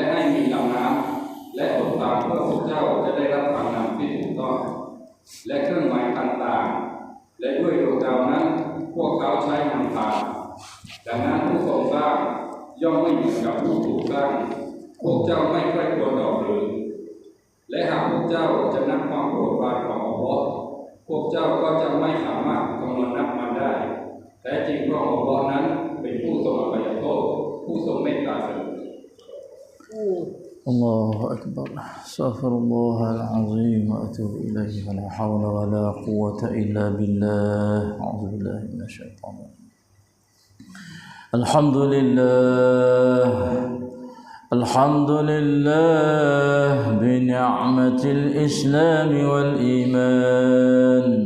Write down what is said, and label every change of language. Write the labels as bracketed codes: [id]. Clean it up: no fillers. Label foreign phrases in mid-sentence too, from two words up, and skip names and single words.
[th] ให้มีลำน้ำและต้นตาลเพื่อพวกเจ้าจะได้รับทางนำที่ถูกต้องและเครื่องหมายต่างๆและด้วยดวงดาวนั้นพวกเขาใช้นำทางดังนั้นผู้ทรงสร้างย่อมไม่เหมือนกับผู้ถูกสร้างพวกเจ้าไม่ใคร่ครวญดอกหรือและหากพวกเจ้าจะนับความโปรดปรานของอัลเลาะห์พวกเจ้าก็จะไม่สามารถคำนวณนับมันได้แท้จริงพระองค์อัลเลาะห์นั้นเป็นผู้ทรงอภัยโทษผู้ทรงเมตตาเสมอ [ar] الله أكبر استغفر الله العظيم وأتوب إليه ولا حول ولا قوة إلا بالله أعوذ بالله من الشيطان الحمد لله بنعمة الإسلام والإيمان